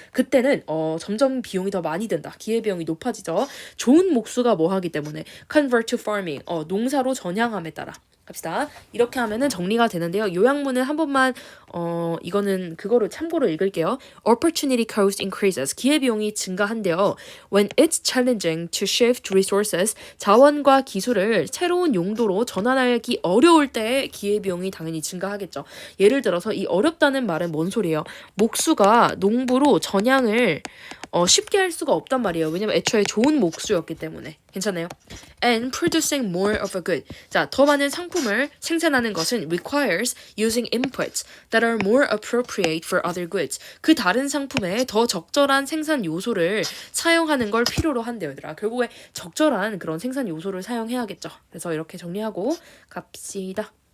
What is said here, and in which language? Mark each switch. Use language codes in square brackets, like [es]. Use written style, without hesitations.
[ko] 그때는 점점 비용이 더 많이 든다. 기회비용이 높아지죠. 좋은 목수가 뭐 하기 때문에 [en] convert to farming. [ko] 농사로 전향함에 따라. 갑시다. 이렇게 하면은 정리가 되는데요. 요약문은 한 번만 이거는 그거를 참고로 읽을게요. [en] Opportunity cost increases. [ko] 기회비용이 증가한대요. [en] When it's challenging to shift resources. [ko] 자원과 기술을 새로운 용도로 전환하기 어려울 때 기회비용이 당연히 증가하겠죠. 예를 들어서 이 어렵다는 말은 뭔 소리예요? 목수가 농부로 전향을 쉽게 할 수가 없단 말이에요. 왜냐면 애초에 좋은 목수였기 때문에. 괜찮아요? [en] And producing more of a good. [ko] 자, 더 많은 상품을 생산하는 것은 [en] requires using inputs that are more appropriate for other goods. [ko] 그 다른 상품에 더 적절한 생산 요소를 사용하는 걸 필요로 한대요, 얘들아. 결국에 적절한 그런 생산 요소를 사용해야겠죠. 그래서 이렇게 정리하고 갑시다.